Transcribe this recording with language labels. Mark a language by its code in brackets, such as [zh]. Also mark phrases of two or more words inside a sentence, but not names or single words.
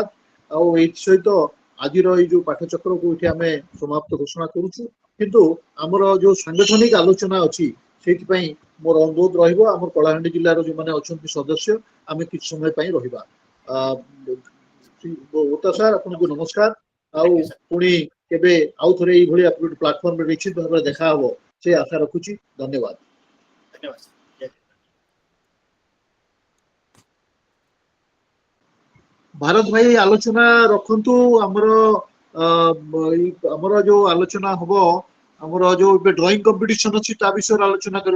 [or] ଆଉ ଏଇ ସହିତ ଆଜିର ଏଇ ଯୋଉ ପାଠଚକ୍ରକୁ ଏଠି ଆମେ ସମାପ୍ତ ଘୋଷଣା କରୁଛୁ, କିନ୍ତୁ ଆମର ଯୋଉ ସାଂଗଠନିକ ଆଲୋଚନା ଅଛି ସେଇଥିପାଇଁ ମୋର ଅନୁରୋଧ ରହିବ ଆମର କଳାହାଣ୍ଡି ଜିଲ୍ଲାର ଯୋଉମାନେ ଅଛନ୍ତି ସଦସ୍ୟ ଆମେ କିଛି ସମୟ ପାଇଁ ରହିବା। ହୋତା ସାର୍ ଆପଣଙ୍କୁ ନମସ୍କାର। ଆଉ [en] Thank you, sir. [or] ପୁଣି କେବେ ଆଉ ଥରେ ଏଇଭଳି ଗୋଟେ ପ୍ଲାଟଫର୍ମରେ ନିଶ୍ଚିତ ଭାବରେ ଦେଖା ହବ ସେ ଆଶା ରଖୁଛି। ଧନ୍ୟବାଦ। ଧନ୍ୟବାଦ sir. ଜୟ ଜଗନ୍ନାଥ। ଭାରତ ଭାଇ ଆଲୋଚନା ରଖନ୍ତୁ। ଆମର ଯୋଉ ଆଲୋଚନା ହବ, ଆମର ଯୋଉ ଏବେ ଡ୍ରଇଂ କମ୍ପିଟିସନ ଅଛି ତା ବିଷୟରେ ଆଲୋଚନା କରିବା।